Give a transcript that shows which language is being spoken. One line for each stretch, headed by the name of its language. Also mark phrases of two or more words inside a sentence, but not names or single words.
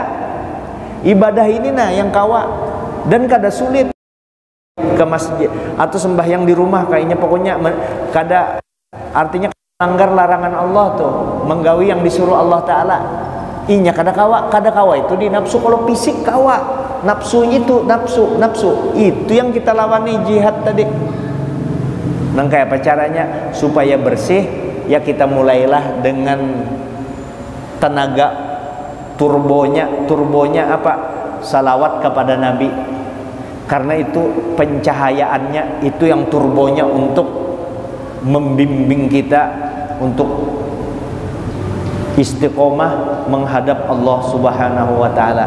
Banjar: Ibadah ini nah yang kawa dan kada sulit ke masjid atau sembahyang di rumah kayaknya, pokoknya kada, artinya melanggar larangan Allah tuh, menggawi yang disuruh Allah Ta'ala. Inya kada kawa itu di nafsu. Kalau fisik kawa, nafsu itu nafsu itu yang kita lawani jihad tadi. Nah, kayak apa caranya supaya bersih?
Indonesian: Ya kita mulailah dengan tenaga turbonya apa? Salawat kepada Nabi. Karena itu pencahayaannya itu yang turbonya untuk membimbing kita untuk istiqomah menghadap Allah
Arabic: Subhanahu wa taala.